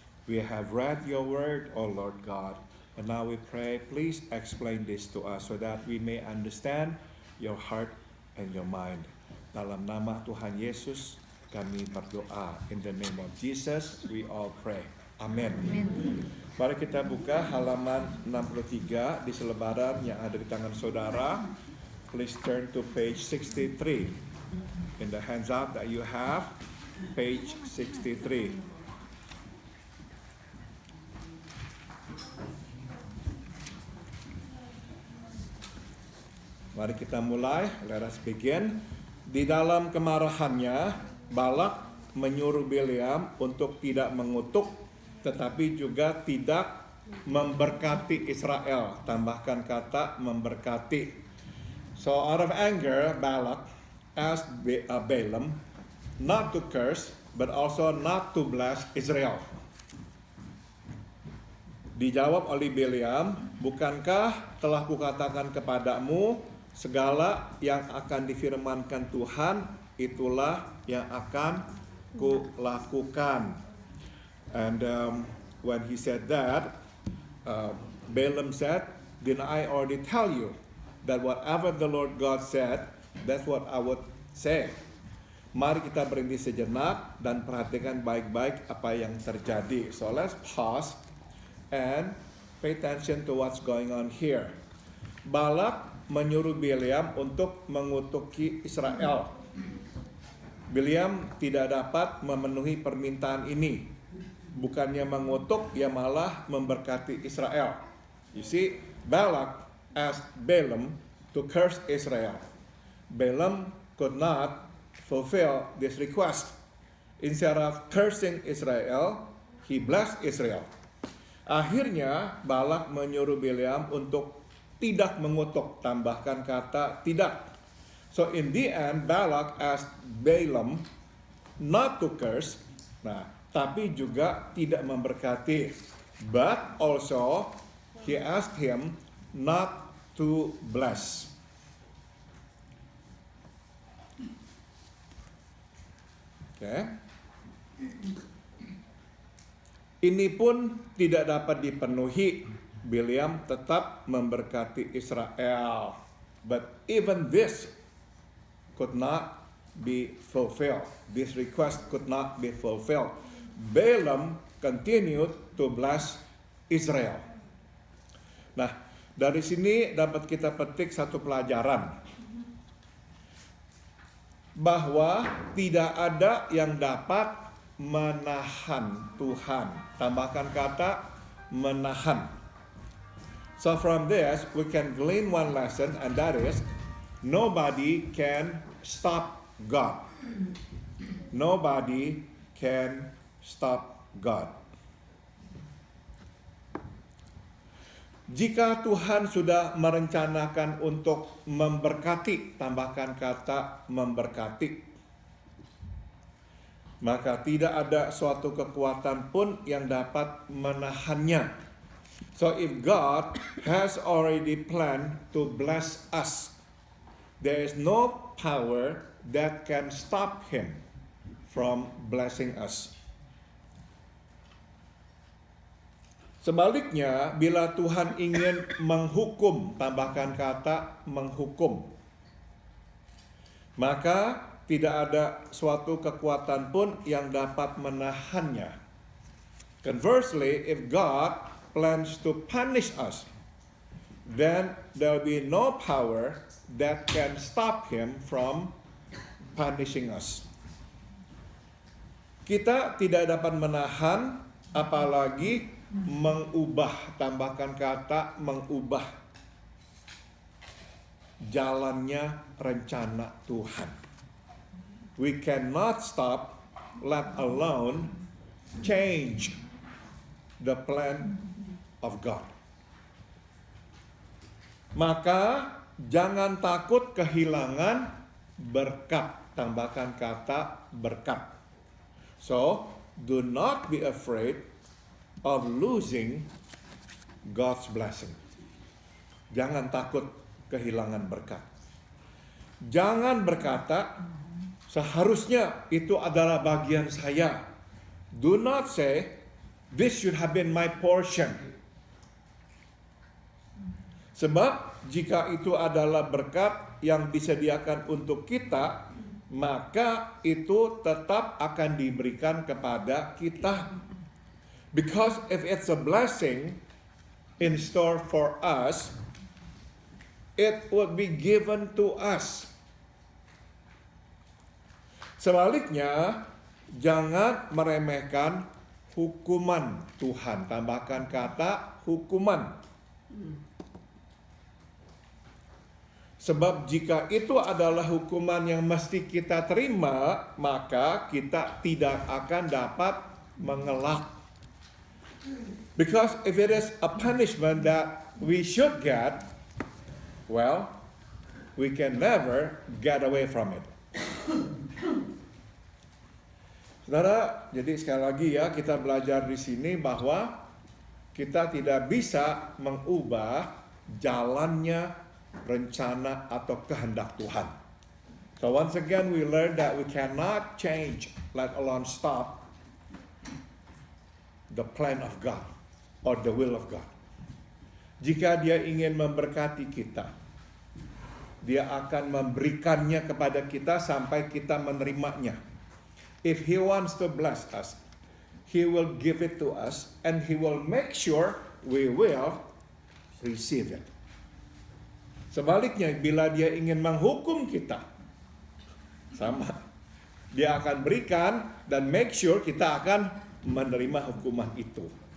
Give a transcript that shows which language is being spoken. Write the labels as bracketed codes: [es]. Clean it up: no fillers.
[en] We have read your word, O Lord God, and now we pray, please explain this to us so that we may understand your heart and your mind. [id] Dalam nama Tuhan Yesus kami berdoa. [en] In the name of Jesus we all pray. [id] Amin. Mari kita buka halaman 63 di selebaran yang ada di tangan saudara. [en] Please turn to page 63. In the handout that you have, page 63. [id] Mari kita mulai. [en] Let us begin. [id] Di dalam kemarahannya, Balak menyuruh Bileam untuk tidak mengutuk, tetapi juga tidak memberkati Israel. Tambahkan kata memberkati. [en] So out of anger, Balak asked Balaam not to curse, but also not to bless Israel. [id] Dijawab oleh Bileam, bukankah telah kukatakan kepadamu, segala yang akan difirmankan Tuhan, itulah yang akan kulakukan. [en] And when he said that, Balaam said, didn't I already tell you that whatever the Lord God said, that's what I would say. [id] Mari kita berhenti sejenak dan perhatikan baik-baik apa yang terjadi. [en] So let's pause and pay attention to what's going on here. [id] Balak menyuruh Bileam untuk mengutuki Israel. Bileam tidak dapat memenuhi permintaan ini. Bukannya mengutuk, ia malah memberkati Israel. [en] You see, Balak asked Balaam to curse Israel. Balaam could not fulfill this request. Instead of cursing Israel, he blessed Israel. [id] Akhirnya Balak menyuruh Bileam untuk tidak mengutuk, tambahkan kata tidak. [en] So in the end, Balak asked Balaam not to curse, [id] tapi juga tidak memberkati. [en] But also, he asked him not to bless. Okay. [id] Ini pun tidak dapat dipenuhi. Bileam tetap memberkati Israel. [en] But even this could not be fulfilled. This request could not be fulfilled. Balaam continued to bless Israel. [id] Nah, dari sini dapat kita petik satu pelajaran. Bahwa tidak ada yang dapat menahan Tuhan. Tambahkan kata menahan. [en] So from this, we can glean one lesson, and that is, nobody can stop God. Nobody can stop God. [id] Jika Tuhan sudah merencanakan untuk memberkati, tambahkan kata memberkati, maka tidak ada suatu kekuatan pun yang dapat menahannya. [en] So if God has already planned to bless us, there is no power that can stop Him from blessing us. [id] Sebaliknya, bila Tuhan ingin menghukum, tambahkan kata menghukum, maka tidak ada suatu kekuatan pun yang dapat menahannya. [en] Conversely, if God plans to punish us, then there will be no power that can stop Him from punishing us. [id] Kita tidak dapat menahan, apalagi mengubah, tambahkan kata mengubah jalannya rencana Tuhan. [en] We cannot stop, let alone change the plan of God. [id] Maka jangan takut kehilangan berkat, tambahkan kata berkat. [en] So, do not be afraid of losing God's blessing. [id] Jangan takut kehilangan berkat. Jangan berkata, seharusnya itu adalah bagian saya. [en] Do not say, this should have been my portion. [id] Sebab jika itu adalah berkat yang disediakan untuk kita, maka itu tetap akan diberikan kepada kita. [en] Because if it's a blessing in store for us, it would be given to us. [id] Sebaliknya, jangan meremehkan hukuman Tuhan. Tambahkan kata hukuman. Sebab jika itu adalah hukuman yang mesti kita terima, maka kita tidak akan dapat mengelak. [en] Because if it is a punishment that we should get, well, we can never get away from it. [id] Saudara, jadi sekali lagi ya, kita belajar di sini bahwa kita tidak bisa mengubah jalannya rencana atau kehendak Tuhan. [en] So once again, we learned that we cannot change, let alone stop, the plan of God or the will of God. [id] Jika Dia ingin memberkati kita, Dia akan memberikannya kepada kita sampai kita menerimanya. [en] If He wants to bless us, He will give it to us and He will make sure we will receive it. [id] Sebaliknya, bila Dia ingin menghukum kita, sama, Dia akan berikan dan [en] make sure [id] kita akan menerima hukuman itu.